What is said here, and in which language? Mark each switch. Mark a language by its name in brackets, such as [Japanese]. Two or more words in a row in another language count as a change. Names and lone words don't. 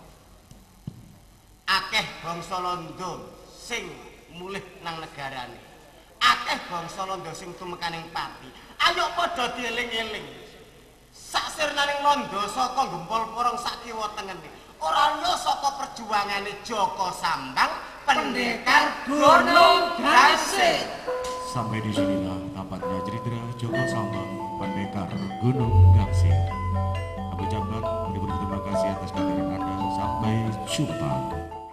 [Javanese] Akeh bangsa Londo sing mulih nang negarane. Akeh bangsa Londo sing tumekaning pati. Ayo padha dieling-eling. Sak sirnaning Londo saka gempol porong sak kiwa tengene. Ora liya saka perjuangane Joko Sambang, pendekar Gunung Gasing. [Indonesian] Sampai di sinilah tamatnya cerita Joko Sambang, pendekar Gunung Gangsing. Kami ucapkan terima kasih atas kehadiran Anda. Sampai jumpa.